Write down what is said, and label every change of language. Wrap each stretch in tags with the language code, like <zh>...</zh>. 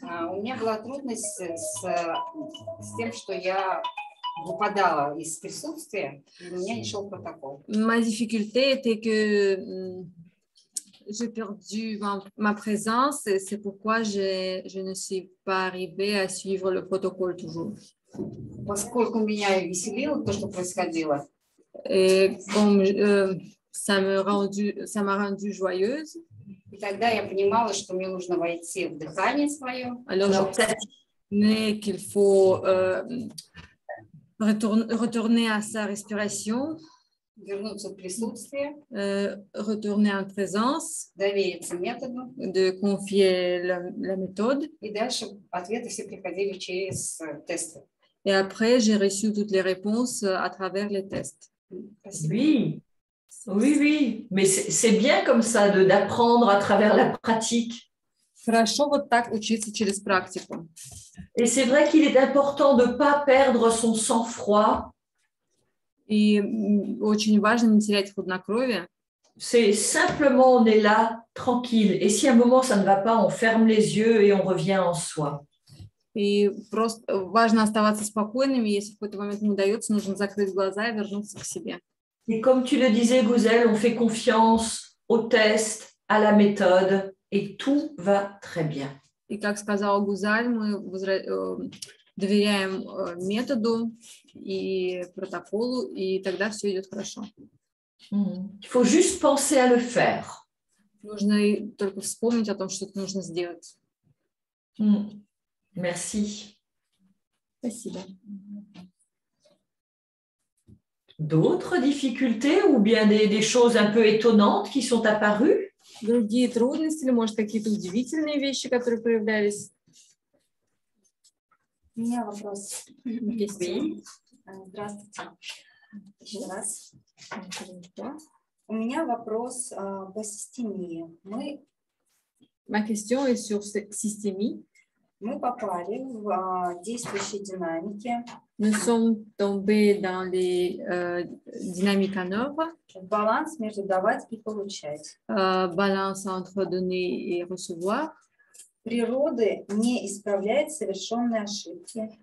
<ru>У меня была трудность с тем, что я выпадала из присутствия, и у меня не шел протокол.</ru> <fr>Ma difficulté était que j'ai perdu ma présence et c'est pourquoi je ne suis pas arrivée à suivre le protocole toujours.</fr> <ru>Поскольку меня веселило то, что происходило,</ru> <fr>Et comme ça m'a rendue joyeuse.</fr> <ru>и тогда я понимала, что мне нужно войти в дыхание свое.</ru> <fr>Alors, je qu'il faut retourner à sa respiration,</fr> <ru>Вернуться в присутствие,</ru> <fr>retourner en présence,</fr> <ru>довериться методу,</ru> <fr>de confier la méthode.</fr> <ru>и дальше ответы все приходили через тесты.</ru> <fr>Et après, j'ai reçu toutes les réponses à travers les tests. Oui, oui, oui. Mais c'est bien comme ça d'apprendre à travers la pratique.</fr> <ru>Хорошо вот так учиться через практику.</ru> <fr>Et c'est vrai qu'il est important de ne pas perdre son sang-froid.</fr> <ru>И очень важно не терять хладнокровие.</ru> <fr>C'est simplement, on est là, tranquille. Et si à un moment, ça ne va pas, on ferme les yeux et on revient en soi.</fr> <ru>И просто важно оставаться спокойными. Если в какой-то момент не удается, нужно закрыть глаза и вернуться к себе.</ru> <fr>Et comme tu le disais, Gouzel, on fait confiance au test, à la méthode, et tout va très bien.</fr> <ru>И как сказала Гузаль, мы доверяем методу и протоколу, и тогда все идет хорошо.</ru> <fr>Il faut juste penser à le faire.</fr> <ru>Нужно только вспомнить о том, что это нужно сделать.</ru> <fr>Merci.</fr> <ru>Спасибо.</ru> <fr>D'autres difficultés ou bien des choses un peu étonnantes qui sont apparues? Другие трудности или, может, какие-то удивительные вещи, которые проявлялись?</fr> <ru>У меня вопрос.</ru> <fr>Oui.</fr> <ru>Здравствуйте. Еще раз. У меня вопрос по системии.</ru> <fr>Ma question est sur systémie.</fr> <ru>Мы попали в действующие динамики.</ru> <fr>Nous sommes tombés dans les dynamiques en œuvre.</fr> <ru>Баланс между давать и получать.</ru> <fr>Balance entre donner et recevoir.</fr> <ru>Природы не исправляет совершенные ошибки.</ru>